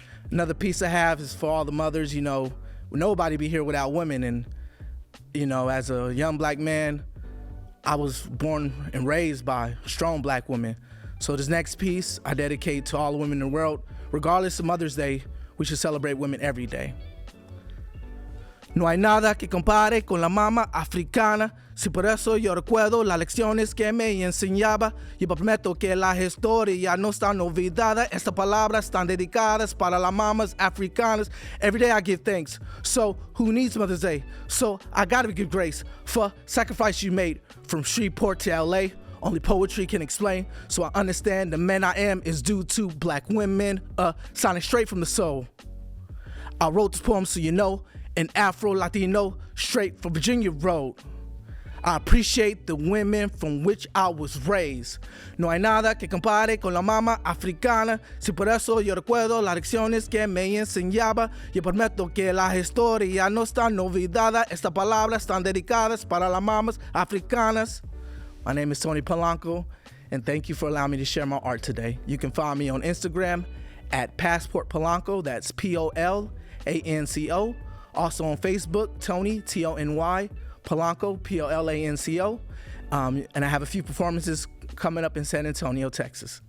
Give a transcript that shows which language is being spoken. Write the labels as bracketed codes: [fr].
[en] Another piece I have is for all the mothers. Nobody be here without women. And, as a young black man, I was born and raised by strong black women. So this next piece I dedicate to all the women in the world. Regardless of Mother's Day, we should celebrate women every day. [es] No hay nada que compare con la mama africana. Si por eso yo recuerdo las lecciones que me enseñaba. Yo prometo que la historia no está olvidada. Estas palabras están dedicadas para las mamas africanas. [en] Every day I give thanks. So who needs Mother's Day? So I gotta give grace for sacrifice you made from Shreveport to LA. Only poetry can explain. So I understand the man I am is due to black women. Sounding straight from the soul. I wrote this poem so you know. An Afro-Latino straight from Virginia Road. I appreciate the women from which I was raised. [es] No hay nada que compare con la mama africana. Si por eso yo recuerdo las lecciones que me enseñaba. Yo prometo que la historia no está olvidada. Estas palabras están dedicadas para las mamas africanas. [en] My name is Tony Polanco, and thank you for allowing me to share my art today. You can find me on Instagram at Passport Polanco. That's P-O-L-A-N-C-O. Also on Facebook, Tony, T-O-N-Y, Polanco, P-O-L-A-N-C-O. And I have a few performances coming up in San Antonio, Texas.